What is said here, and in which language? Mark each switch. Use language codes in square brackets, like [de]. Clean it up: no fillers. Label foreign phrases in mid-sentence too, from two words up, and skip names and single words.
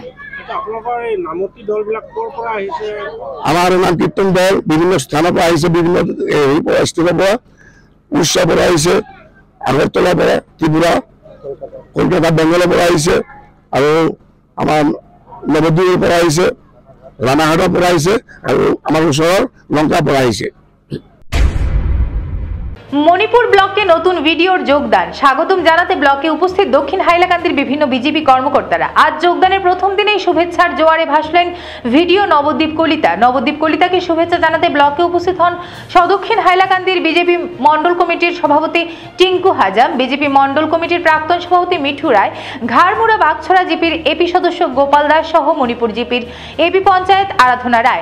[as] আমাৰ নাম কীৰ্তন দল বিভিন্ন স্থানৰ পৰা আহিছে, বিভিন্ন ষ্টেটৰ পৰা, উৰিষ্যাৰ পৰা আহিছে, আগৰতলাৰ পৰা, ত্ৰিপুৰা, কলকাতা, বেংগলৰ পৰা আহিছে, আৰু আমাৰ নৱদ্বীপৰ পৰা আহিছে, ৰাণাঘাটৰ পৰা আহিছে, আৰু আমাৰ ওচৰৰ লংকাৰ পৰা আহিছে। [bn] মণিপুর ব্লকে নতুন ভিডিওর যোগদান স্বাগতম জানাতে ব্লকে উপস্থিত দক্ষিণ হাইলাকান্দির বিভিন্ন বিজেপি কর্মকর্তারা। আজ যোগদানের প্রথম দিনেই শুভেচ্ছার জোয়ারে ভাসলেন ভিডিও নবদ্বীপ কলিতা। নবদ্বীপ কলিতাকে শুভেচ্ছা জানাতে ব্লকে উপস্থিত হন দক্ষিণ হাইলাকান্দির বিজেপি মন্ডল কমিটির সভাপতি টিঙ্কু হাজাম, বিজেপি মন্ডল কমিটির প্রাক্তন সভাপতি মিঠু রায়, ঘাড়মুড়া বাগছড়া জিপির এপি সদস্য গোপাল দাস সহ মণিপুর জিপির এপি পঞ্চায়েত আরাধনা রায়।